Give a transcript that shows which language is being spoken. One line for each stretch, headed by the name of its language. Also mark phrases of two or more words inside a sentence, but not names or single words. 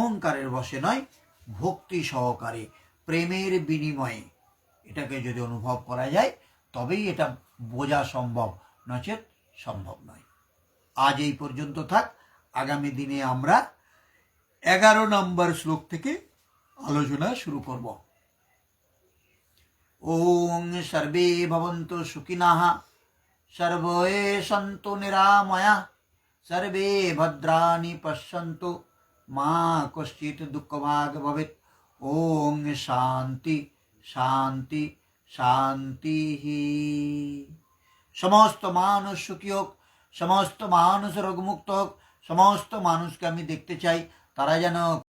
Bangla: অহংকারের বশে নয়, ভক্তি সহকারে প্রেমের বিনিময়ে এটাকে যদি অনুভব করা যায় তবেই এটা বোঝা সম্ভব, নচেত সম্ভব নয়। আজ এই পর্যন্ত থাক। আগামী দিনে আমরা 11 নম্বর শ্লোক থেকে আলোচনা শুরু করব।
Sanskrit: ওং সর্বে ভবন্তু সুখিনঃ, সর্বে সন্তু নিরাময়া, সর্বে ভদ্রাণি পশ্যন্তু, মা কশ্চিৎ দুঃখভাগ ভবেৎ। ওং শান্তি শান্তি শান্তি।
Bangla: সমস্ত মানুষ সুখী হোক, সমস্ত মানুষ রোগমুক্ত হোক, সমস্ত মানুষকে আমি দেখতে চাই তারা যেন